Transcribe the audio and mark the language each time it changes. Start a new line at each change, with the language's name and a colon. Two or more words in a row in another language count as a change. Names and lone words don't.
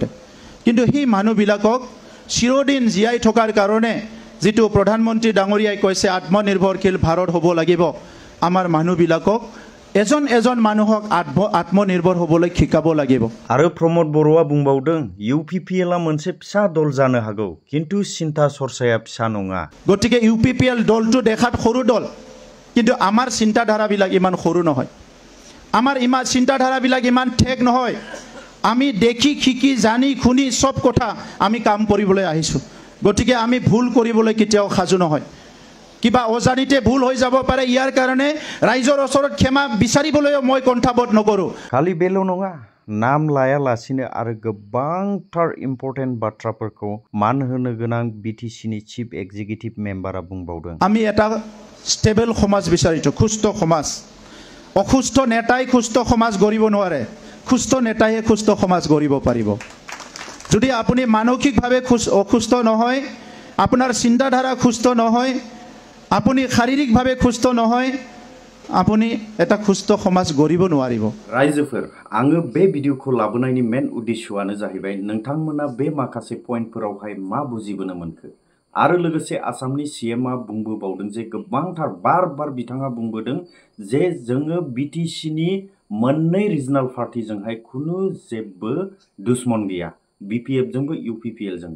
Assamese: কিন্তু সেই মানুহবিলাকক চিৰদিন জীয়াই থকাৰ কাৰণে যিটো প্ৰধানমন্ত্ৰী ডাঙৰীয়াই কৈছে আত্মনিৰ্ভৰশীল ভাৰত হ'ব লাগিব, আমাৰ মানুহবিলাকক এজন মানুহক আত্মনিৰ্ভৰ হ'বলৈ শিকাব লাগিব।
Bodo: आरो प्रमोद बर'आ बुंबावदों यूपीपीएलआ मोनसे फिसा दल जानो हागौ किन्तु चिन्ता चर्चाया फिसा नङा।
Assamese: গতিকে यूपीपीएल দলটো দেখাত সৰু দল কিন্তু আমাৰ চিন্তাধাৰাবিলাক ইমান সৰু নহয়, আমাৰ চিন্তাধাৰাবিলাক ইমান ঠেক নহয়। আমি দেখি শিকি জানি শুনি সব কথা আমি কাম কৰিবলৈ আহিছোঁ। গতিকে আমি ভুল কৰিবলৈ কেতিয়াও সাজু নহয়। কিবা অজানিতে ভুল হৈ যাব পাৰে, ইয়াৰ কাৰণে ৰাইজৰ ওচৰত ক্ষমা বিচাৰিবলৈও মই কণ্ঠাবোধ নকৰোঁ।
Bodo: खालि बेल' नङा नाम लायालासिनो आरो गोबांथार इम्पर्टेन्ट बाथ्राफोरखौ मान होनो गोनां बिटिसिनि
English: chief executive member
Bodo: बुंबावदों।
Assamese: আমি এটা ষ্টেবল সমাজ বিচাৰিছোঁ, সুস্থ সমাজ। অসুস্থ নেতাই সুস্থ সমাজ গঢ়িব নোৱাৰে, সুস্থ নেতাইহে সুস্থ সমাজ গঢ়িব পাৰিব। যদি আপুনি মানসিকভাৱে অসুস্থ নহয়, আপোনাৰ চিন্তাধাৰা সুস্থ নহয়, আপুনি শাৰীৰিকভাৱে সুস্থ নহয়, আপুনি এটা সুস্থ সমাজ গঢ়িব নোৱাৰিব।
Bodo: रायजोफोर आङो बे भिडिअखौ लाबोनायनि मेन उद्देश्यआनो जाहैबाय नोंथांमोना बे माखासे पइन्टफोरावहाय मा बुजिबोनो मोनखो आरो लोगोसे आसामनि सीएमआ बुंबोबावदों जे गोबांथार बार बिथाङा बुंबोदों जे जोङो बिटिसिनि मोननै
English: regional party
Bodo: खुनु जेबो दुश्मन गैया, बीपीएफजोंबो यूपीपीएलजोंबो।